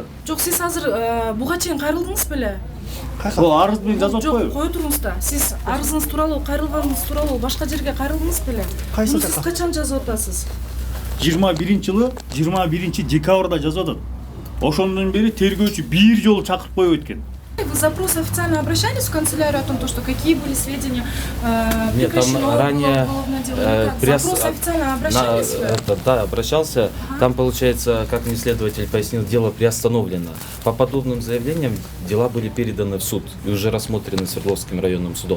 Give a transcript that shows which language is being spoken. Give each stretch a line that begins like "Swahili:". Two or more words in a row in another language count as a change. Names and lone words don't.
Kyrgyz: Жок, сиз азыр буга чейин кайрылдыңыз беле? Бул арыз менен жазып коюп. Жок, кое туруңуз да. Сиз арызыңыз тууралуу, кайрылганыңыз тууралуу башка жерге кайрылдыңыз беле? Кайсы жака? Сиз качан жазып атасыз? 21-жылы 21 декабрда жазып атат. Ошондон бери тергөөчү 1 жолу чакырып коюп өткөн.
Russian: Вы запрос официально обращались в канцелярию о том, что какие были сведения, Нет, там прекращено ранее уголовное дело? Запрос официально обращались? Да, обращался. Там, получается, как мне следователь пояснил, дело приостановлено. По подобным заявлениям дела были переданы в суд и уже рассмотрены Свердловским районным судом.